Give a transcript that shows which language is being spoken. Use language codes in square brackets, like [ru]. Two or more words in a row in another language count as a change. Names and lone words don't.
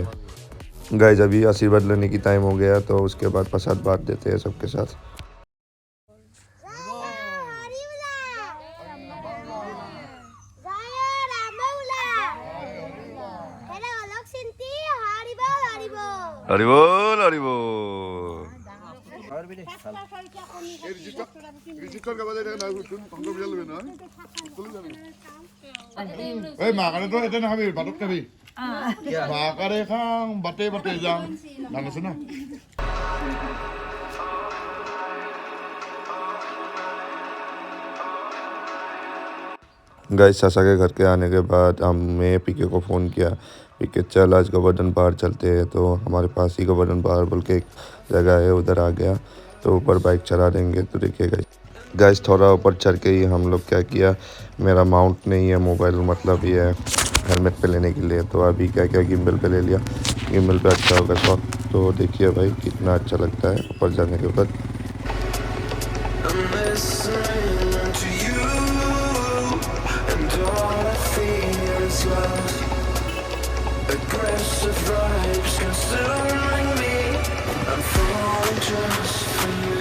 [hi] गाइस अभी आशीर्वाद लेने की टाइम हो गया, तो उसके बाद प्रसाद बांट देते हैं सबके साथ। हरि बोल हरि बोल। [as] এই মাকাৰেতো এতিয়া নাখাবি, ভাতত খাবি। মাকাৰে খাওঁ, বাটে বাটে যাওঁ, জানিছো না। [hi] गाइस चाचा के घर के आने के बाद हमने पीके को फ़ोन किया, पीके चल आज गोवर्धन पहाड़ चलते हैं। तो हमारे पास ही गोवर्धन पहाड़ बोल के एक जगह है, उधर आ गया, तो ऊपर बाइक चला देंगे। तो देखिए गाइस थोड़ा ऊपर चढ़ के ही हम लोग क्या किया, मेरा माउंट नहीं है मोबाइल, मतलब ये है हेलमेट पे लेने के लिए, तो अभी क्या क्या गिम्बल पे ले लिया। गिम्बल पे अच्छा होगा शॉट। तो देखिए भाई कितना अच्छा लगता है ऊपर जाने के बाद। [en] I'm listening to you, and all I feel is love. Aggressive vibes consuming me. I'm falling just for you.